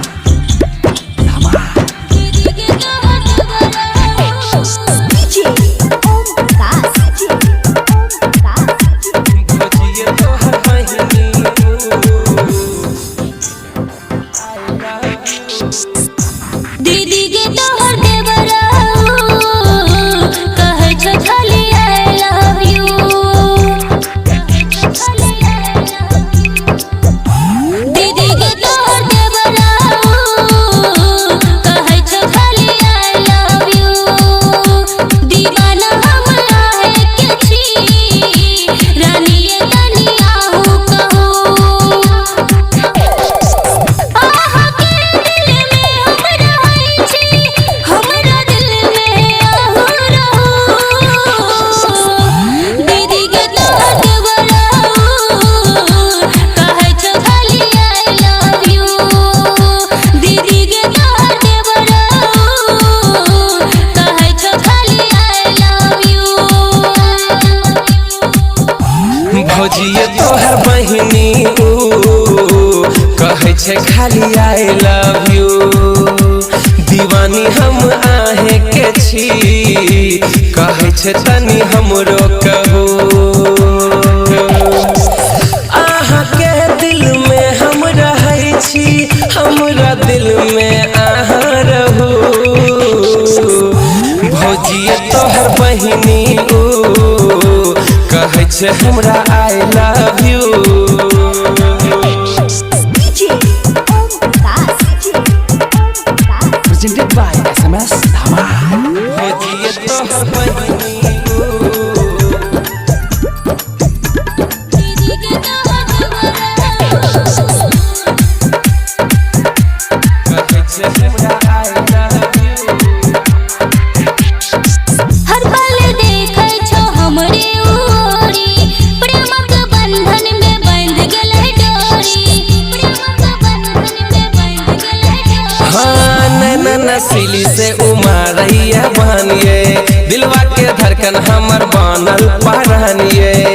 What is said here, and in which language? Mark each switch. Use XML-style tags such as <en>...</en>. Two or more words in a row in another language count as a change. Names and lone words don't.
<mai>DJ Om Prakash. दीदी के तोहर देवरा कहे छ खाली</mai> <en>I love you।</en> <mai>दीदी के तोहर देवरा कहे छ खाली</mai> <en>I love you।</en> <mai>दीवाना हम आहे के छी रानी ये तनिया हूँ कहूँ। आहा के दिल में हम रहै छी, हमरा दिल में आहू रहू। दीदी के तोहर देवरा कहे छ खाली</mai> <en>I love you।</en> <mai>दीदी के तोहर देवरा कहे छ खाली</mai> <en>I love you।</en> <mai>भौजिए तोहर बहिनी कहे छे खाली</mai> <en>I love you।</en> <mai>दीवानी हम आहे के छी कहे छे तनी हमरो कहू। आहा के दिल में हम रहै छी, हमरा दिल में आहा रहू। भौजिए तोहर बहिनी कहे छे हमरा</mai> <en>I love you।</en> <mai>DJ Om Prakash.</mai> <en>Presented by SMS Dhamal.</en> <mai>भौजिए तोहर बहिनी दीदी के तोहर देवरा कहे छे हमरा</mai> <en>I love you।</en> <mai>हर पल देखै छौ हमरे ओरी, प्रेमक बंधन में बंध गेलै डोरी। प्रेमक बंधन में बंध गेलै डोरी। हाँ नैना नसीली से उमारैया बहनिए, दिलवा के धड़कन हमर बनल पहनिए।</mai>